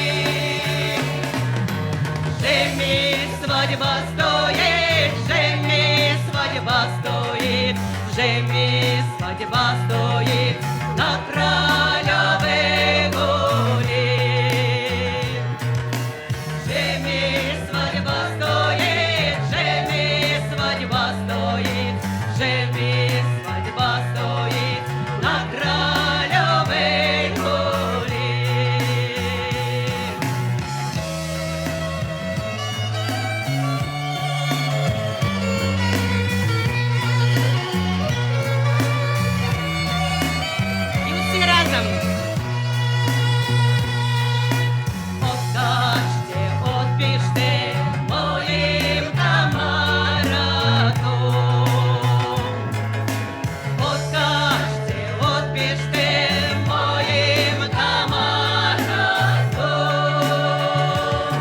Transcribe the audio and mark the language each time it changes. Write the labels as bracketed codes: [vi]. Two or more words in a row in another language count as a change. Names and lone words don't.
[sk] Že mi svadba stojí, že mi svadba stojí, že mi svadba stojí na Kráľovej hori. Že mi svadba stojí, že mi svadba stojí, že mi svadba stojí na Kráľovej hori. [ru] И все разом. [sk] Odkažte, odpíšte mojim kamarátom. Odkažte, odpíšte mojim kamarátom.